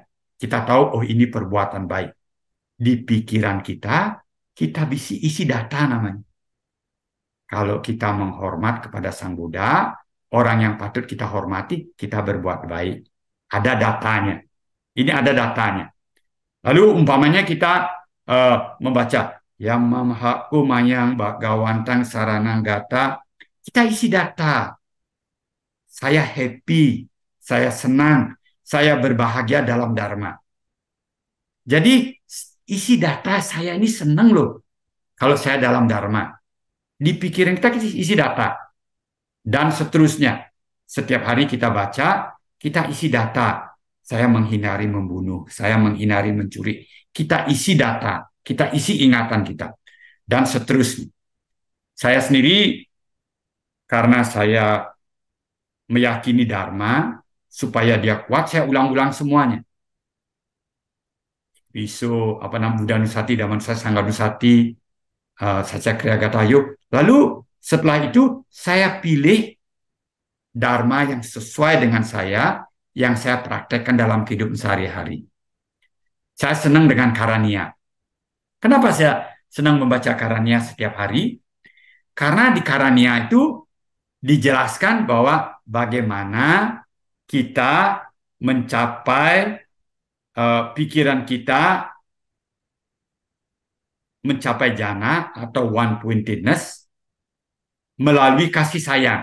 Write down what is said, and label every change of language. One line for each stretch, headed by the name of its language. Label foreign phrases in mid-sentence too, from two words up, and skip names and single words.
Indonesian: Kita tahu, oh ini perbuatan baik. Di pikiran kita bisa isi data namanya. Kalau kita menghormat kepada Sang Buddha, orang yang patut kita hormati, kita berbuat baik. Ada datanya. Ini ada datanya. Lalu umpamanya kita membaca yang
Pali: mamhaku mayang Bhagawantang sarananggata,
Indonesian: kita isi data. Saya happy, saya senang, saya berbahagia dalam Dharma. Jadi isi data saya ini senang loh. kalau saya dalam Dharma. Di pikiran kita isi data. Dan seterusnya. Setiap hari kita baca, kita isi data. Saya menghindari membunuh, saya menghindari mencuri. Kita isi data, kita isi ingatan kita. Dan seterusnya. Saya sendiri, karena saya meyakini Dharma, supaya dia kuat, saya ulang-ulang semuanya.
Pali: Viso, Buddha Nusati, Dhamma Sangha Nusati, Satya Kriya Gatayo.
Indonesian: Lalu setelah itu saya pilih Dharma yang sesuai dengan saya, yang saya praktekkan dalam kehidupan sehari-hari. Saya senang dengan Karania. Kenapa saya senang membaca Karania setiap hari? Karena di Karania itu dijelaskan bahwa bagaimana kita mencapai pikiran kita mencapai jana atau one-pointedness melalui kasih sayang.